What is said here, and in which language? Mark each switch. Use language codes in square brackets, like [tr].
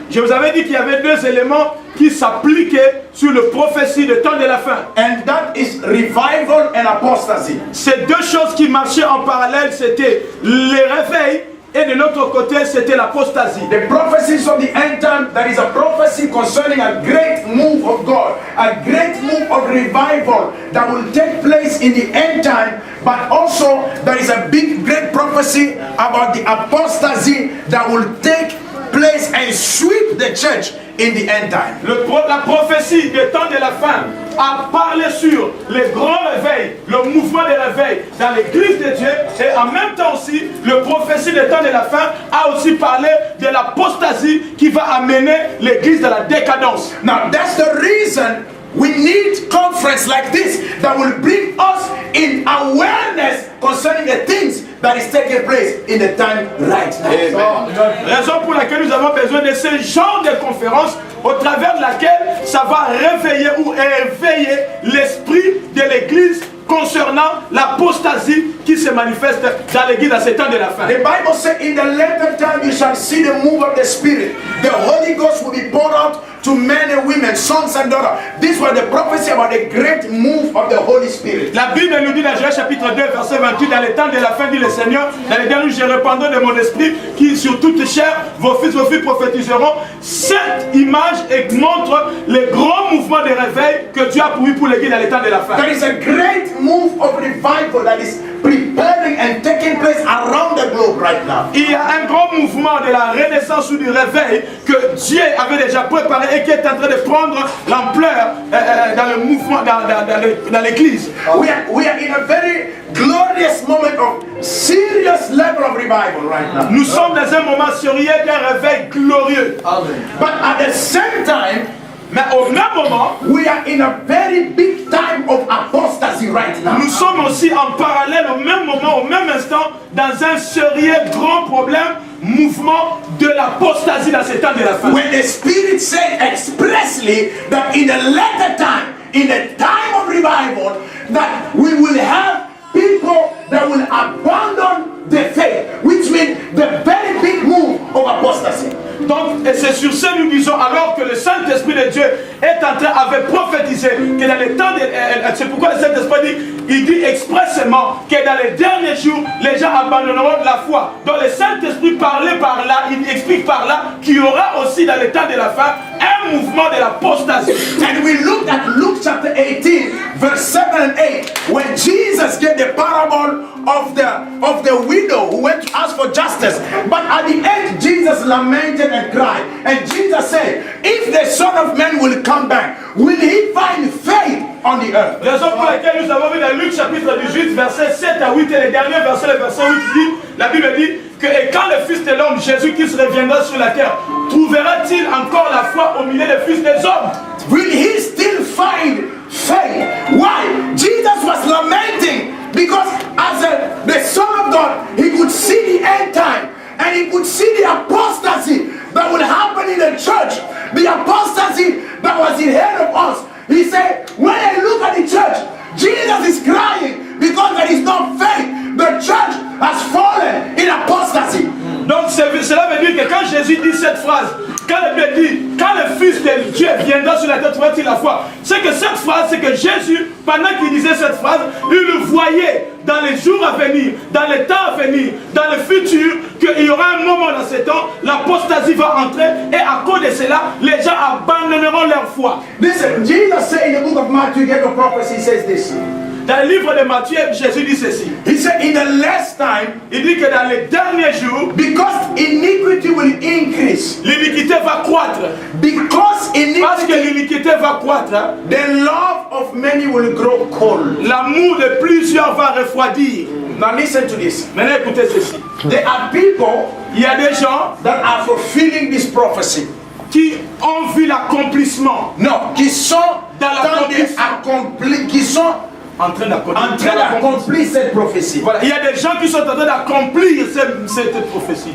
[fr] Je vous avais dit qu'il y avait deux éléments qui s'appliquaient sur le prophétie du temps de la fin. [en] And that is revival and apostasy. [fr] Ces deux choses qui marchaient en parallèle, c'était les réveils et de l'autre côté, c'était l'apostasie. [en] The prophecies of the end time, there is a prophecy concerning a great move of God, a great move of revival that will take place in the end time, but also there is a big, great prophecy about the apostasy that will take place and sweep the church in the end time. [fr] La prophétie du temps de la fin a parlé sur les grands réveils, le mouvement des réveils dans l'église de Dieu, et en même temps aussi, le prophétie du temps de la fin a aussi parlé de l'apostasie qui va amener l'église dans la décadence. [en] Now that's the reason we need conference like this that will bring us in awareness concerning the things that is taking place in the time right now. [fr] Raison pour laquelle nous avons besoin de ce genre de conférence au travers de laquelle ça va réveiller ou éveiller l'esprit de l'église concernant l'apostasie qui se manifeste dans l'église dans ces temps de la fin. [en] The Bible says in the later time you shall see the move of the Spirit. The Holy Ghost will be poured out to men and women, sons and daughters. This was the prophecy about the great move of the Holy Spirit. [fr] La Bible nous dit dans Joël chapitre 2 verset 28, dans les temps de la fin, dit le Seigneur, dans les derniers jours je répandrai de mon esprit qui sur toute chair, vos fils prophétiseront. Cette image montre les grands mouvements de réveil que Dieu a prévu pour l'église dans les temps de la fin. [en] There is a great move of revival that is preparing and taking place around the globe right now. [fr] Il y a un grand mouvement de la renaissance ou du réveil que Dieu avait déjà préparé et qui est en train de prendre l'ampleur dans le mouvement, dans l'église. [en] We are in a very glorious moment of serious level of revival right now. [fr] Nous sommes dans un moment sérieux d'un réveil glorieux. [en] But at the same time, [fr] mais au même moment, [en] we are in a very big time of apostasy right now. [fr] Nous sommes aussi en parallèle au même moment, au même instant, dans un sérieux grand problème, mouvement de l'apostasie dans ces temps de la fin. [en] When the Spirit said expressly that in the later time, in the time of revival, that we will have people that will abandon the faith, which means the very big move of apostasy. [fr] Donc, et c'est sur ce nous disons, alors que le Saint-Esprit de Dieu est en train, avait prophétisé que dans les temps, c'est pourquoi le Saint-Esprit dit, il dit expressément que dans les derniers jours, les gens abandonneront de la foi. Donc le Saint-Esprit parlait par là, il explique par là qu'il y aura aussi dans les temps de la fin un mouvement de l'apostasie. [en] And we looked at Luke chapter 18, verse 7 and 8, when Jesus gave the parable of the widow who went to ask for justice. But at the end, Jesus lamented and cried. And Jesus said, if the Son of Man will come back, will he find faith on the earth? [fr] Raison pour laquelle nous avons vu dans Luc chapitre 18, verset 7 à 8, et les derniers versets, le verset 8 dit, la Bible dit que et quand le Fils de l'homme, Jésus-Christ, reviendra sur la terre, trouvera-t-il encore la foi au milieu des fils des hommes? [en] Will he still find faith? Why? Jesus was lamenting because as the Son of God, he could see the end time and he could see the apostasy that would happen in the church, the apostasy that was ahead of us. He said, when I look at the church, Jesus is crying because there is no faith. The church has fallen in apostasy. [fr] Donc cela veut dire que quand Jésus dit cette phrase, quand le Bible dit, quand le Fils de Dieu viendra sur la terre, trouvera-t-il la foi? C'est que cette phrase, c'est que Jésus, pendant qu'il disait cette phrase, il le voyait dans les jours à venir, dans les temps à venir, dans le futur, qu'il y aura un moment dans ces temps, l'apostasie va entrer et à cause de cela, les gens abandonneront leur foi. [en] Listen, Jesus said in the book of Matthew, get the prophecy, he says this. [fr] Dans le livre de Matthieu, Jésus dit ceci. [en] He said, in the last time, [fr] Il dit que dans les derniers jours, [en] because iniquity will increase, [fr] l'iniquité va croître. [en] because [fr] Parce que [en] iniquity, [fr] l'iniquité va croître, [en] the love of many will grow cold. [fr] l'amour de plusieurs va refroidir. [en] Now listen to this. [fr] Maintenant écoutez ceci. [en] There are people [fr] Il y a des gens [en] that are fulfilling this prophecy. [fr] qui ont vu l'accomplissement Non, qui sont Dans dans des accomplis, qui sont en train en train d'accomplir cette prophétie. Voilà, il y a des gens qui sont en train d'accomplir cette prophétie.